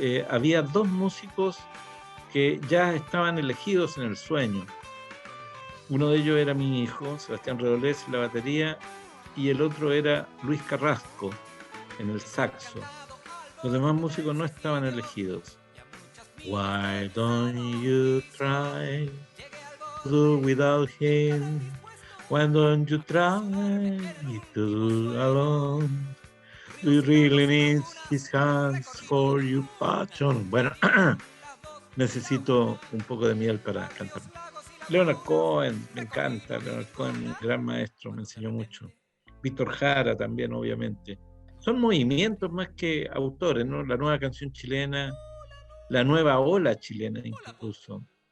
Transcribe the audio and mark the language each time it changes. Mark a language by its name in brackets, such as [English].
[Spanish] Había dos músicos que ya estaban elegidos en el sueño. Uno de ellos era mi hijo, Sebastián Redolés, en la batería, y el otro era Luis Carrasco, en el saxo. Los demás músicos no estaban elegidos. [English] Why don't you try to do without him? Why don't you try to do alone? Do you really need his hands for your passion? [Spanish] Bueno, necesito un poco de miel para cantar. Leonard Cohen, me encanta. Leonard Cohen, un gran maestro, me enseñó mucho. Víctor Jara también, obviamente. Son movimientos más que autores, ¿no? La nueva canción chilena, la nueva ola chilena incluso.